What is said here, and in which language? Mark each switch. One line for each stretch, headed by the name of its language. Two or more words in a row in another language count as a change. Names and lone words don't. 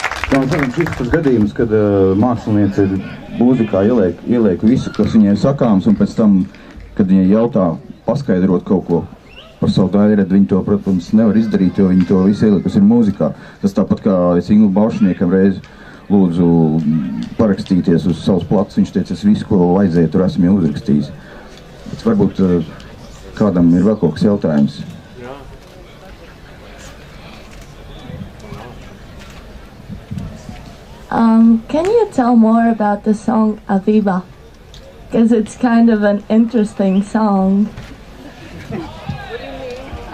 Latvian: Šis tas gadījums, kad mākslinieci mūzikā ieliek visu, kas viņai sakāms, un pēc tam, kad viņai jautā paskaidrot kaut ko par savu daļredi, viņi to, protams, nevar izdarīt, jo viņi to visu ieliek, kas ir mūzikā. Tas tāpat kā es Inglu Baušniekam reiz lūdzu parakstīties uz savus platus, viņš teica, es visu, ko vajadzēja, tur esmu jau uzrakstījis. Bet varbūt kādam ir vēl kaut kas jautājums.
English: Can you tell more about the song Aviva? Because it's kind of an interesting song. What do you mean?